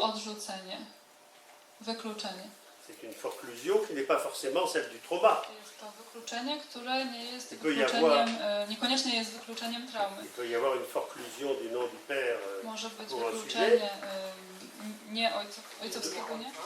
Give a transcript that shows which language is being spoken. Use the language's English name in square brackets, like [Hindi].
[Polish] odrzucenie, wykluczenie. [French] C'est une forclusion qui n'est pas forcément celle du trauma. [Polish] Jest to wykluczenie, które nie jest [French] Il peut y [Polish] wykluczeniem, niekoniecznie jest wykluczeniem traumy. [French] Il peut y avoir une forclusion du nom du père. [Polish] Może być [French] Pour un [Polish] wykluczenie nie ojcowskiego, nie?